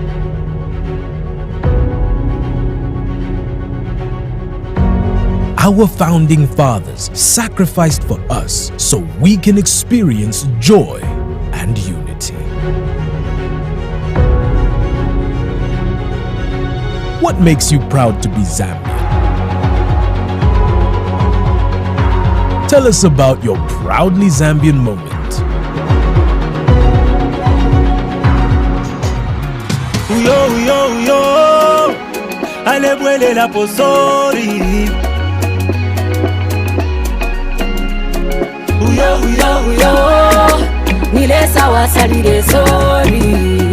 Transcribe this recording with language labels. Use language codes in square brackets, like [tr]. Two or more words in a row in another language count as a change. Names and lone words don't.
[en] Our founding fathers sacrificed for us so we can experience joy and unity. What makes you proud to be Zambian? Tell us about your proudly Zambian moment. [bem] Uyo, uyo, uyo, alebwele la posori. Uyo, uyo, uyo, nilesa wasalire sori.